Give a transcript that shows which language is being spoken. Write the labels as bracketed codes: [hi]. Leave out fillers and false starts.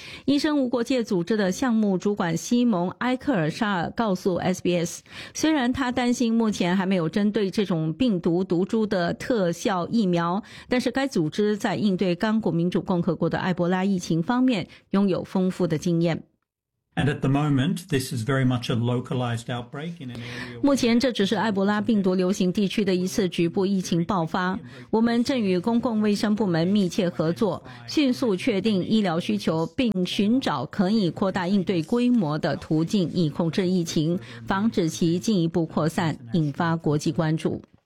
[zh] 医生无国界组织的项目主管西蒙·埃克尔沙尔告诉 SBS， 虽然他担心目前还没有针对这种病毒毒株的特效疫苗，但是该组织在应对刚果民主共和国的埃博拉疫情方面拥有丰富的经验。 [en] And at the moment, this is very much a localized outbreak in an area. [zh] 目前这只是埃博拉病毒流行地区的一次局部疫情爆发。我们正与公共卫生部门密切合作，迅速确定医疗需求，并寻找可以扩大应对规模的途径，以控制疫情，防止其进一步扩散，引发国际关注。